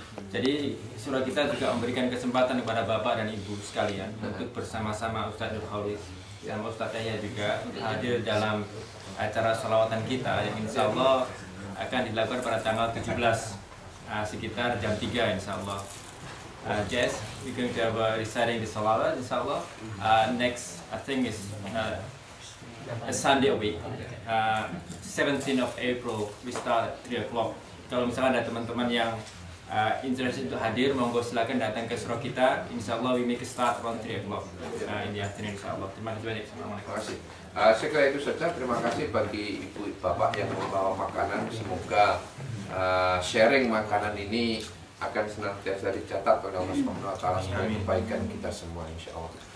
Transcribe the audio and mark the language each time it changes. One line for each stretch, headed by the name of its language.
Indonesian: Jadi surah kita juga memberikan kesempatan kepada bapak dan ibu sekalian untuk bersama-sama Ustadz Nur Khalis sama Ustadz Yahya juga hadir dalam acara sholawatan kita yang insya Allah akan dilakukan pada tanggal 17 sekitar jam 3 insya Allah.
English: Jess, we're going to have reciting the salawat insya Allah. Next, I think is a Sunday a week. 17th of April we start at 3 o'clock.
Indonesian: Kalau misalnya ada teman-teman yang interested untuk hadir, monggo silakan datang ke surah kita.
English: Insya Allah we make a start around 3 o'clock in the afternoon insya Allah.
Indonesian: Terima kasih banyak. Terima kasih. Saya kira itu saja. Terima kasih bagi ibu bapak yang membawa makanan. Semoga sharing makanan ini akan senantiasa dicatat oleh Allah Subhanahu wa taala sebagai kebaikan kita semua insya Allah.